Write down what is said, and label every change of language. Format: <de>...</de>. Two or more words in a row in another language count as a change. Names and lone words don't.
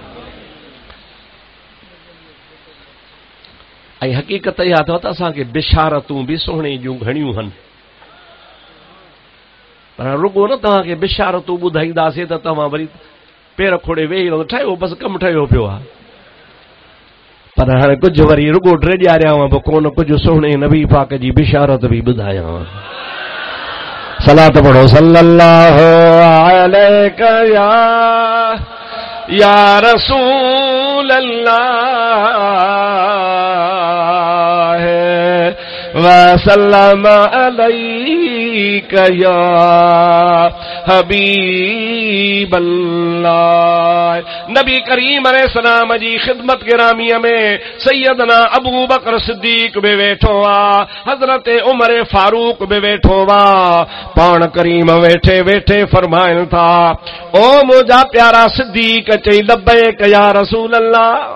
<sd>ऐं हक़ीक़त इहा अथव त असांखे बिशारतूं बि सुहिणे जूं घणियूं आहिनि, पर रुगो न तव्हांखे बिशारतूं ॿुधाईंदासीं त तव्हां वरी पेर खोड़े वेही रहो, ठहियो बसि कमु ठहियो पियो आहे। पर हाणे कुझु वरी रुगो टे ॾियारियांव बि कोन, कुझु सुहिणे नबी पाक जी बिशारत बि ॿुधायांव। सलात पढ़ो</sd> <ar>صلى الله عليك يا رسول الله وسلم عليك يا حبيب الله.</ar> <sd>नबी करीम अलैहिस्सलाम जी खिदमत गिरामीअ में सैयदना अबू बकर सिद्दीक भी वेठो आ, हजरत उमर फारूक भी वेठो आ। पाण करीम वेठे वेठे फरमाइनि था, ओ मुझा प्यारा सिद्दीक चई</sd> <ar>لبيك يا رسول الله.</ar>